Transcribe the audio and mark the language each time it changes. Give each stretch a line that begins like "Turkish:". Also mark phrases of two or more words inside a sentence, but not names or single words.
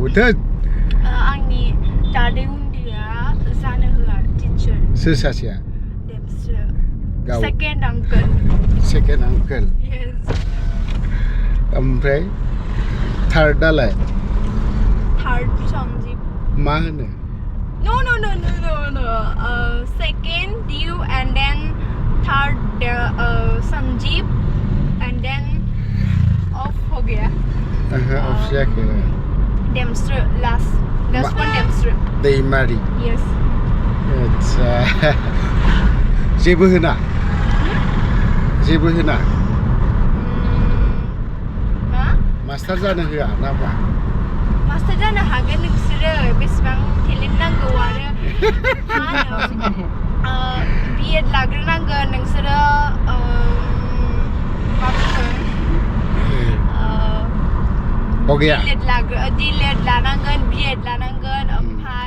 Bodo: आंनि दादै उन्दैया जानो होआ टिचार सोर सासेया सेकेन्ड आंकोल ओमफ्राय थार्डआलाय थार्ड सन्जीब मा होनो
English: no second you and then third Sanjeev and then off
Hindi: हो गया off जाके
English: Dempster last one Dempster
Bodo: दैमारि
English: yes
Hindi: अच्छा जेबो होना
Bodo: मास्टार जानो होआ ना मा मास्टार जानो हागोन नोंसोरो बेसेबां टेलेन्ट नांगौ आरो बिएड लाग्रोनांगोन नोंसोरो मा बुङो डिलेड लानांगोन बिएड लानांगोन ओमफ्राय